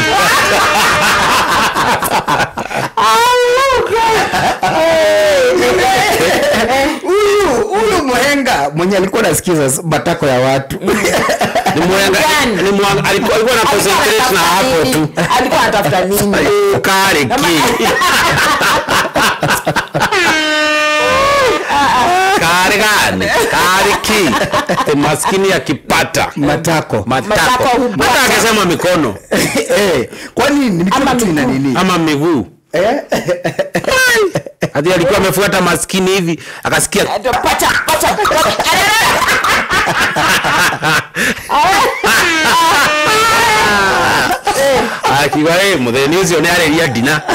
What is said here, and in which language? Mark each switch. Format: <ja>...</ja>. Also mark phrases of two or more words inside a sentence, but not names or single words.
<sw>Huyu mhenga mwenye alikuwa anasikiza matako ya watu. Ni mhenga alikuwa na concentrate na hapo tu. Alikuwa anatafuta nini? Kari ki. Kari ki. Maskini akipata matako. Hata akisema mikono. Kwani ni mikono tu ina nini? Ama miguu. Hadi alikuwa amefuata maskini hivi akasikia pacha.</sw> <mer>akiwa mutheni ucio ni areria dina.</mer>